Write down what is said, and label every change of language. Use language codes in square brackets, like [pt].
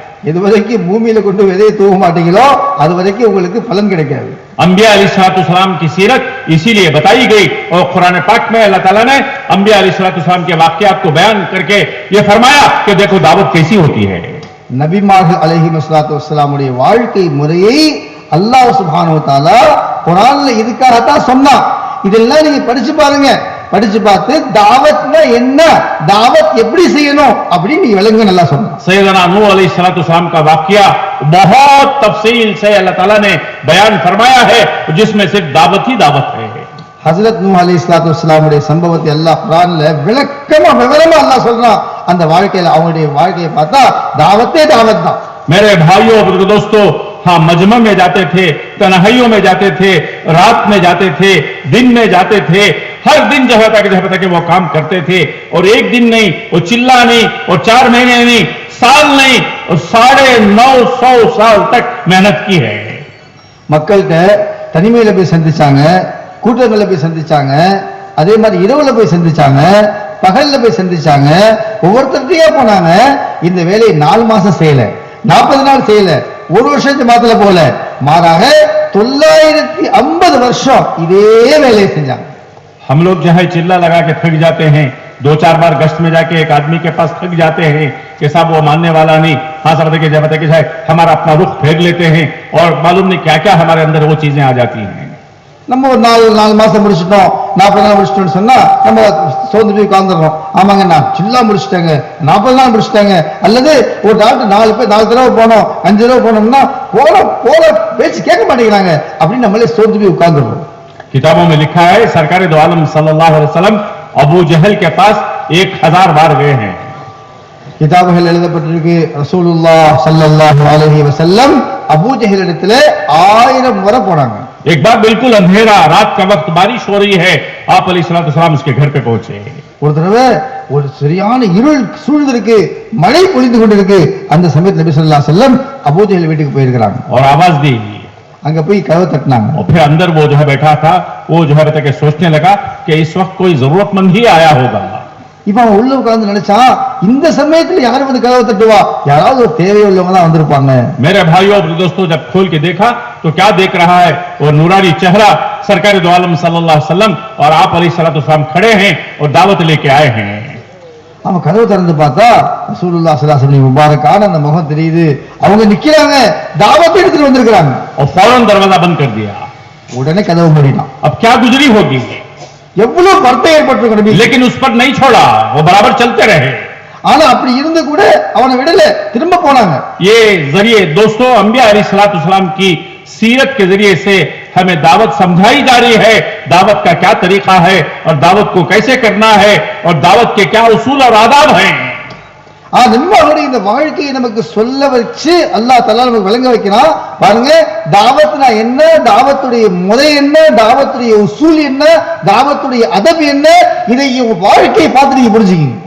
[ta] இது வரைக்கும் பூமியில கொண்டு விதையை தூவ மாட்டீங்களோ அது வரைக்கும் உங்களுக்கு பலன் கிடைக்காது. [hi] अंबिया अलैहिस्सलाम की सीरत इसीलिए बताई गई और कुरान पाक में अल्लाह ताला ने अंबिया अलैहिस्सलाम के वाकयात को बयान करके ये फरमाया कि देखो दावत कैसी होती है. [ta] நபிமார்கள் அலைஹிஸ்ஸலாத்துடைய வாழ்க்கை முறையை அல்லாஹ் சுப்ஹானஹு வ தஆலா குர்ஆன்ல இதுக்காகத்தான் சொன்னான். இதெல்லாம் நீங்க படிச்சு பாருங்க. படிச்சு பார்த்து தாவத்னா என்ன, தாவத் எப்படி செய்யணும் அப்படின்னு நீ விளங்க நல்லா சொன்ன. [hi] सैयदना नूह अलैहिस्सलाम का वाकया बहुत तफसील से अल्लाह ताला ने बयान फरमाया है, जिसमें सिर्फ दावत ही दावत है. [ta] ஹஜ்ரத் நூஹ் அலைஹிஸ்ஸலாத்துடைய சம்பவத்தை அல்லாஹ் குர்ஆன்ல விளக்கமா விவரமா அல்லாஹ் சொல்றான். அந்த வாழ்க்கையில அவங்களுடைய வாழ்க்கையை பார்த்தா தாவத்தே தாவத் தான். [hi] मेरे भाइयों और दोस्तों, हाँ मजमा में जाते थे, तन्हाइयों में जाते थे, रात में जाते थे, दिन में जाते थे, हर दिन जब तक वो काम करते थे. और एक दिन नहीं, वो चिल्ला नहीं, और 4 महीने नहीं, साल नहीं, और 950 साल तक मेहनत की है. [ta] மக்கள்கிட்ட தனிமையில போய் சந்திச்சாங்க, கூட்டங்கள்ல போய் சந்திச்சாங்க, அதே மாதிரி இரவுல போய் சந்திச்சாங்க, பகல்ல போய் சந்திச்சாங்க, ஒவ்வொருத்தருக்கையா போனாங்க. இந்த வேலையை 4 மாசம் செய்யல, 40 நாள் செய்யல, ஒரு வருஷத்து மாத்தல போல, மாறாக 950 வருஷம் இதே வேலையை செஞ்சாங்க. [hi] हम लोग जो है चिल्ला लगा के थक जाते हैं, 2-4 बार गश्त में जाके एक आदमी के पास थक जाते हैं कि साहब वो मानने वाला नहीं, हाँ सब के हमारा अपना रुख फेंक लेते हैं और मालूम नहीं क्या क्या हमारे अंदर वो चीजें आ जाती हैं. [ta] நம்ம ஒரு 4 மாசம் முடிச்சிட்டோம், 40 நாள் முடிச்சிட்டோம்னு சொன்னா நம்ம சோர்ந்து போய் உட்கார்ந்துடுறோம். ஆமாங்க நான் சில்லா முடிச்சிட்டேங்க, 40 நாள் முடிச்சிட்டேங்க. அல்லது ஒரு டாக்டர் 4 தடவை போனோம், 5 தடவை போனோம்னா போல பேச்சு கேட்க மாட்டேங்கிறாங்க அப்படின்னு நம்மளே சோர்ந்து போய் உட்கார்ந்துடுறோம். [hi] किताबों में लिखा है सरकार दो आलम सल्लल्लाहु अलैहि वसल्लम अबू जहल के पास 1000 बार गए हैं. [ta] கிதாபுகள் எழுதப்பட்டிருக்கு, ரசூலுல்லாஹ் ஸல்லல்லாஹு அலைஹி வஸல்லம் அபூ ஜஹல் இடத்துல 1000 முறை போனாங்க. [hi] एक बार बिल्कुल अंधेरा, रात का वक्त, बारिश हो रही है, आप अलैहिस्सलाम उसके घर पे पहुंचे. [ta] ஒரு தடவை ஒரு சரியான இருள் சூழ்ந்திருக்கு, மழை பொழிந்து கொண்டிருக்கு. அந்த சமயத்துல நபி ஸல்லல்லாஹு அலைஹி வஸல்லம் அபூ ஜஹல் வீட்டுக்கு போயிருக்காங்க. [hi] और आवाज दी, [ta] அங்க போய் கதவை தட்டினாங்க. [hi] और फिर अंदर वो जो है बैठा था, वो जो है बता के सोचने लगा कि इस वक्त कोई जरूरतमंद ही आया होगा. [ta] இப்ப அவன் உள்ள உட்கார்ந்து நினைச்சான், இந்த சமயத்துல யாரு வந்து கதவை தட்டுவா, யாராவது ஒரு தேவையுள்ளவங்க தான் வந்திருப்பாங்க. [hi] मेरे भाइयों और दोस्तों, जब खोल के देखा तो क्या देख रहा है, वो नूरानी चेहरा सरकार दो आलम सल्लल्लाहु अलैहि वसल्लम और आप अलैहिस्सलाम खड़े हैं और दावत लेके आए हैं. [ta] அவன் கதவை திறந்து பார்த்தா ரசூலுல்லாஹ் ஸல்லல்லாஹு அலைஹி வஸல்லம் முபாரக்கான அந்த முகம் தெரியுது. அவங்க நிக்கிறாங்க, தாவத் எடுத்துட்டு வந்திருக்காங்க. [hi] और फौरन दरवाजा बंद कर दिया. [ta] உடனே கதவு மூடினான். [hi] अब क्या गुजरी होगी, [ta] எவ்வளவு வருத்தம் ஏற்பட்டிருக்கும் நபி. [hi] लेकिन उस पर नहीं छोड़ा, वो बराबर चलते रहे. [ta] ஆனா அப்படி இருந்து கூட அவனை விடல, திரும்ப போனாங்க. [hi] ये जरिए दोस्तों अंबिया अलैहिस्सलाम की सीरत के जरिए से हमें दावत समझाई जा रही है, दावत का क्या तरीका है और दावत को कैसे करना है और दावत के क्या उसूल और आदाब हैं. [ta] நபிமார்களுடைய இந்த வாழ்க்கையை நமக்கு சொல்ல வச்சு அல்லாஹ் தஆலா நமக்கு விளங்க வைக்கிறான். பாருங்க, தாவத்னா என்ன, தாவத்துடைய முறை என்ன, தாவத்துடைய உசூல் என்ன, தாவத்துடைய அதப் என்ன, இதை வாழ்க்கையை பார்த்து நீங்க புரிஞ்சுக்கீங்க.